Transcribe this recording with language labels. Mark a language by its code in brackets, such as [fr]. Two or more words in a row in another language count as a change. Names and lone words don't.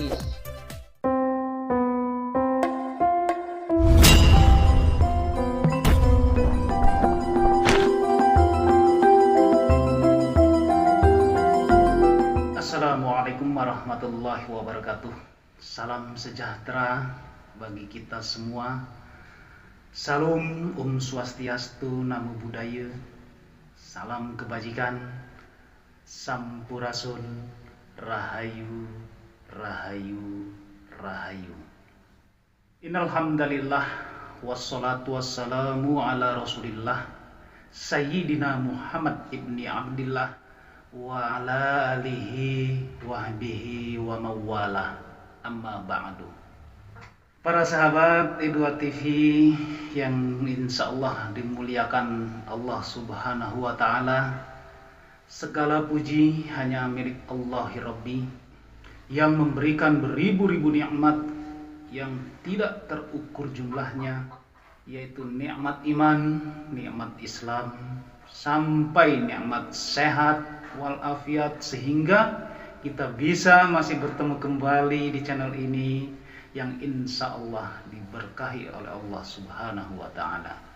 [ar] السلام عليكم ورحمة الله وبركاته. [id] Salam sejahtera bagi kita semua. Salam Swastiastu, [pi] Namo Buddhaya. [id] Salam kebajikan. Sampurasun. [jv] Rahayu, rahayu, rahayu. [ar] إن الحمد لله والصلاة والسلام على رسول الله سيدنا محمد بن عبد الله وعلى آله وصحبه ومن والاه، أما بعد. [id] Para sahabat Edua TV yang [ar] إن شاء الله [id] dimuliakan [ar] الله سبحانه وتعالى, [id] segala puji hanya milik Allah Rabbi yang memberikan beribu-ribu nikmat yang tidak terukur jumlahnya, yaitu nikmat iman, nikmat Islam, sampai nikmat sehat walafiat, sehingga kita bisa masih bertemu kembali di channel ini yang [ar] إن شاء الله [id] diberkahi oleh [ar] الله سبحانه وتعالى.